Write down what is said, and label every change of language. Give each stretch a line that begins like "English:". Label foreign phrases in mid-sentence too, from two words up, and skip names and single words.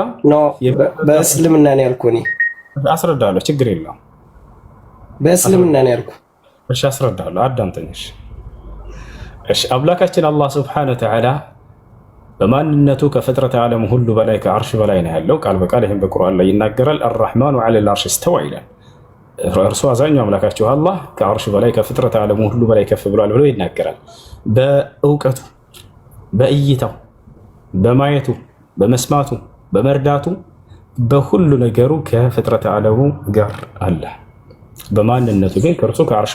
Amharic: ነው በእስልምና ነው ያልኩኝ አስረዳለሁ ችግር የለውም በእስልምና ነው ያልኩ እሺ አስረዳለሁ አዳምጠኝ እሺ አምላካችን አላህ
Arabic: سبحانه وتعالى
Amharic: በማንነቱ ከፍጥረት ዓለም ሁሉ በላይ ከአርሽ በላይ ነው ያለው ቃል በቃል ይሄን በቁርአን ላይ ይናገራል
Arabic: الرحمن على العرش استوى
Amharic: ይላል እርሱ አዛኛው አምላካችሁ አላህ ከአርሽ በላይ ከፍጥረት ዓለም ሁሉ በላይ ከፍ ብሏል ብሎ ይናገራል በእውቀቱ በእይታው በማየቱ በመስማቱ በመርዳቱ በሁሉ ነገሩ ከፍጥረት ዓለሙ ጋር አለ በማንነቱ ግን ከእርሱ ከአርሽ